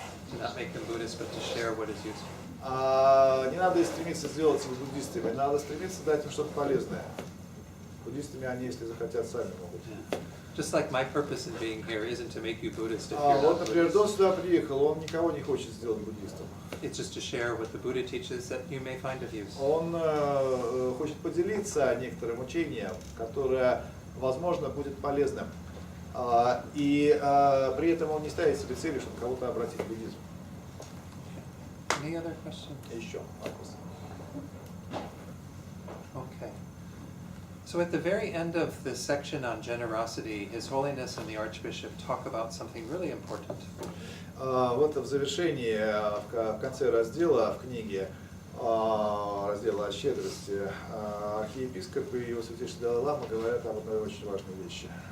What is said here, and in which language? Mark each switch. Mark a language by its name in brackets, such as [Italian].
[English] To not make them Buddhist, but to share what is useful. [Russian] Не надо стремиться сделать их буддистами, надо стремиться дать им что-то полезное. Буддистами они, если захотят, сами могут. [English] Just like my purpose in being here isn't to make you Buddhist if you're [Russian] Вот, [English] not [Russian] например, [English] Buddhist. [Russian] Дон сюда приехал, он никого не хочет сделать буддистом. [English] It's just to share what the Buddha teaches that you may find of use. [Russian] Он хочет поделиться некоторым учением, которое, возможно, будет полезным. И при этом он не ставит себе целью, чтобы кого-то обратить в буддизм. [English] Any other questions? [Russian] Еще вопрос. [English] Okay. So at the very end of this section on generosity, His Holiness and the Archbishop talk about something really important. [Russian] Вот в завершении, в конце раздела в книге, раздела о щедрости, архиепископ и Его Святейшество Далай-лама говорят об одной очень важной вещи.